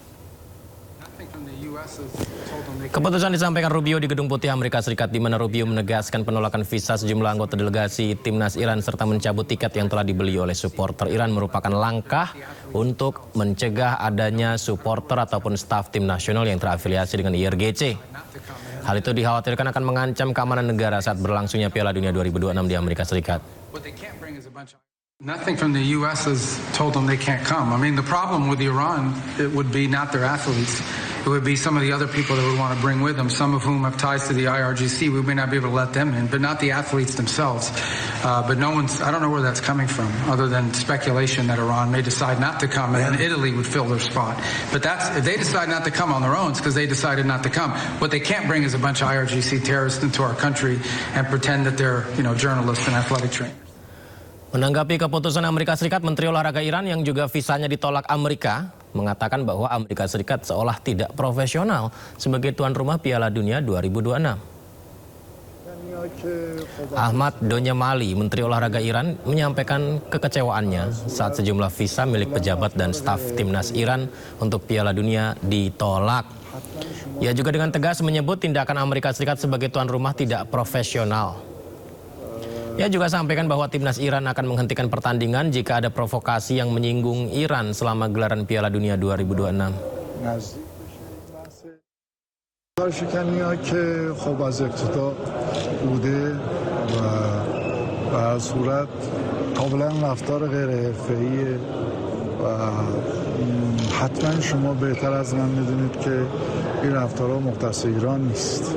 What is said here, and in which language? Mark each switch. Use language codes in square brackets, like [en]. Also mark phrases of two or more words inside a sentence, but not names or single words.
[id] Keputusan disampaikan Rubio di Gedung Putih Amerika Serikat, di mana Rubio menegaskan penolakan visa sejumlah anggota delegasi timnas Iran serta mencabut tiket yang telah dibeli oleh supporter Iran merupakan langkah untuk mencegah adanya supporter ataupun staf tim nasional yang terafiliasi dengan IRGC. Hal itu dikhawatirkan akan mengancam keamanan negara saat berlangsungnya Piala Dunia 2026 di Amerika Serikat. [en] Nothing from the U.S. has told them they can't come. I mean, the problem with Iran, it would be not their athletes. It would be some of the other people that would want to bring with them, some of whom have ties to the IRGC. We may not be able to let them in, but not the athletes themselves. But no one's, I don't know where that's coming from, other than speculation that Iran may decide not to come, and Italy would fill their spot. But that's, if they decide not to come on their own, it's because they decided not to come. What they can't bring is a bunch of IRGC terrorists into our country and pretend that they're, journalists and athletic trainers. [id] Menanggapi keputusan Amerika Serikat, Menteri Olahraga Iran yang juga visanya ditolak Amerika mengatakan bahwa Amerika Serikat seolah tidak profesional sebagai tuan rumah Piala Dunia 2026. Ahmad Donyemali, Menteri Olahraga Iran, menyampaikan kekecewaannya saat sejumlah visa milik pejabat dan staf timnas Iran untuk Piala Dunia ditolak. Ia juga dengan tegas menyebut tindakan Amerika Serikat sebagai tuan rumah tidak profesional. Ia juga sampaikan bahwa timnas Iran akan menghentikan pertandingan jika ada provokasi yang menyinggung Iran selama gelaran Piala Dunia 2026. [fa] کارشکنی‌ها که خب از ابتدا بوده و به هر صورت کاملا رفتار غیر حرفه‌ایه و حتما شما بهتر از من میدونید که این رفتارها مختص ایران نیست.